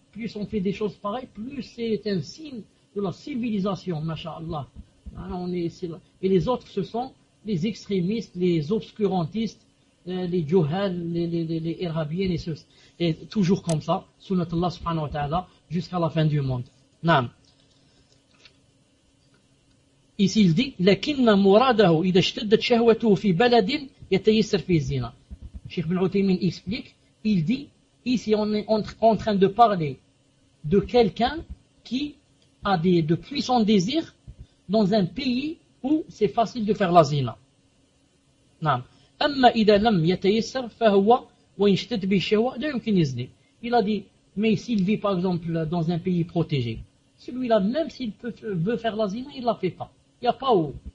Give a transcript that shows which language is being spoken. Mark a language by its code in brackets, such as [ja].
[fr] Plus on fait des choses pareilles, plus c'est un signe de la civilisation, mashallah. Et les autres, ce sont les extrémistes, les obscurantistes, les djouhal, les irhabiens, et toujours comme ça, sunnat Allah subhanahu wa ta'ala, jusqu'à la fin du monde. Naam. Ici il dit, [ar] لَكِنَّ مُرَادَهُ إِذَا اشْتَدَّتْ شَهْوَتُهُ فِي بَلَدٍ يَتَيَسَّرْ فِي الزِّنَا. [fr] Cheikh Ibn Uthaymeen explique, il dit, ici on est en train de parler de quelqu'un qui a de puissants désirs dans un pays où c'est facile de faire la zina. Naam. Il a dit, mais s'il vit par exemple dans un pays protégé, celui-là, même s'il veut faire la zina, il ne la fait pas. Il n'y a pas où.